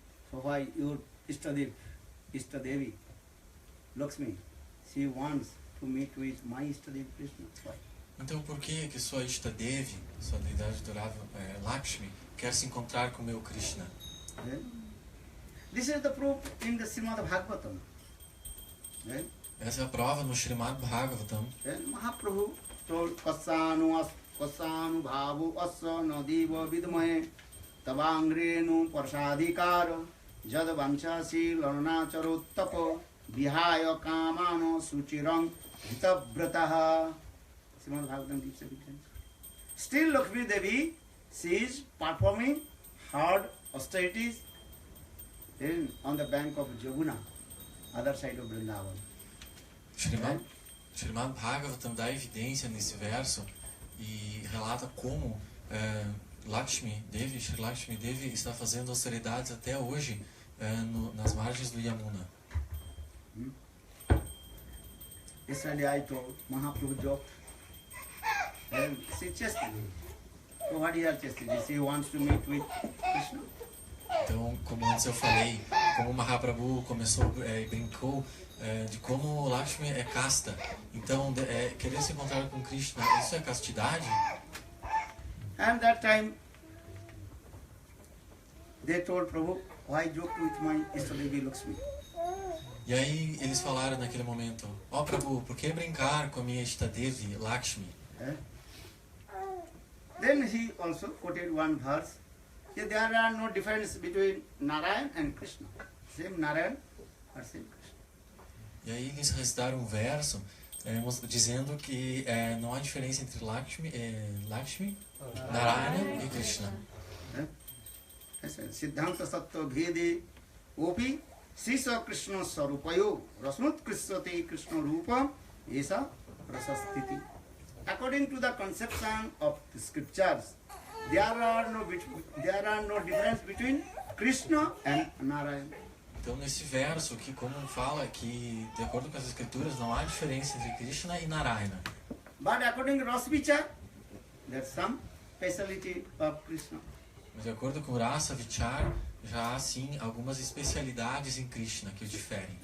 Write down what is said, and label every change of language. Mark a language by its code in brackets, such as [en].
[en] So why your Ishtadevi, Lakshmi, she wants to meet with my Ishtadevi Krishna? Why? [pt] Então por que sua Ishtadevi, sua deidade adorável, Lakshmi, quer se encontrar com o meu Krishna? [en] This is the proof in the Srimad Bhagavatam. [pt] Essa é a prova no Srimad Bhagavatam. [en] Mahaprabhu told [sa] Kasanu bhavu asa nadiva vidmahe tavangrenu parsadhikaro jad vanchasi larnacharo vihaya kamano suchirang hitavrataha. [en] Srimad Bhagavatam gives evidence. Still Lakshmi Devi, she is performing hard austerities on the bank of Jamuna, other side of Vrindavan. [pt] Srimad Bhagavatam dá evidência nesse verso e relata como Shri Lakshmi Devi está fazendo austeridades até hoje nas margens do Yamuna. [en] Yesterday I told Mahaprabhu joked, and she chastity. So what is her chastity? She wants to meet with Krishna. [pt] Então, como antes eu falei, como Mahaprabhu começou e brincou de como Lakshmi é casta. Então, querer se encontrar com Krishna, isso é castidade? [en] And that time, they told Prabhu, why joke with my Ishtadevi Lakshmi? [pt] E aí eles falaram naquele momento, Prabhu, por que brincar com a minha Ishtadevi Lakshmi? [en] Then he also quoted one verse, that there are no difference between Narayan and Krishna. Same Narayan or same Krishna. [pt] E aí eles recitaram um verso dizendo que não há diferença entre Lakshmi, Narayana e Krishna. [sa] Siddhanta Sattva Bhede Opi Sisa Krishna Sarupayo Rasnut Krishnate Krishna Rupa Esa Rasastiti. [en] According to the conception of the scriptures, there are no difference between Krishna and Narayana. [pt] Então nesse verso que como fala que de acordo com as escrituras não há diferença entre Krishna e Narayana. [en] But according to Rasa Vichar, there's some speciality of Krishna. [pt] Mas de acordo com Rasa Vichar, já há sim algumas especialidades em Krishna que o diferem.